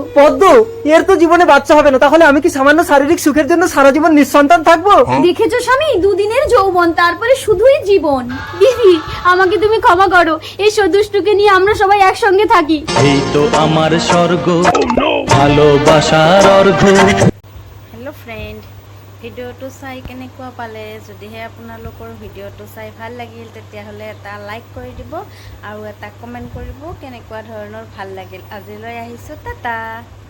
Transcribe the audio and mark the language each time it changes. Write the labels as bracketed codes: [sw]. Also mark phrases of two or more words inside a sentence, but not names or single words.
[bn] পদ্ম, এর তো জীবনে বাচ্চা হবে না, তাহলে আমি কি সামান্য শারীরিক সুখের জন্য সারা জীবন নিঃসন্তান থাকবো? দেখেছো স্বামী, দুদিনের যৌবন, তারপরে শুধুই জীবন। দিদি আমাকে তুমি ক্ষমা করো, এই দুষ্টুকে নিয়ে আমরা সবাই একসঙ্গে থাকি। এই তো আমার স্বর্গ ভালোবাসার অর্ঘ। [en] hello friend, [as] ভিডিঅ'টো চাই কেনেকুৱা পালে? যদিহে আপোনালোকৰ ভিডিঅ'টো চাই ভাল লাগিল তেতিয়াহ'লে এটা লাইক কৰি দিব আৰু এটা কমেণ্ট কৰিব কেনেকুৱা ধৰণৰ ভাল লাগিল। আজিলৈ আহিছোঁ, টাটা।